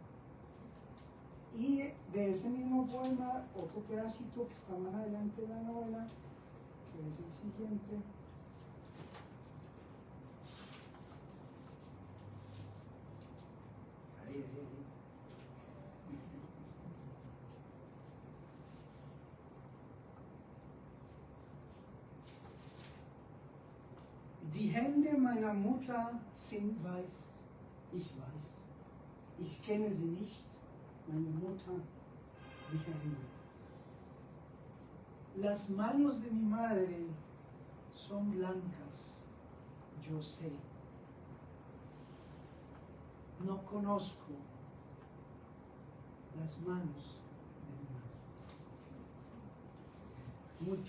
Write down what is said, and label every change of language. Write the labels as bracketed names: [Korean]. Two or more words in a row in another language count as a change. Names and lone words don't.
[Spanish] Y de ese mismo poema, otro pedacito que está más adelante en la novela, que es el siguiente. Ahí. [German] Die Hände meiner Mutter sind weiß, ich weiß. Ich kenne sie nicht, meine Mutter, die Hände. [Spanish] Las manos de mi madre son blancas, yo sé. No conozco las manos de mi madre.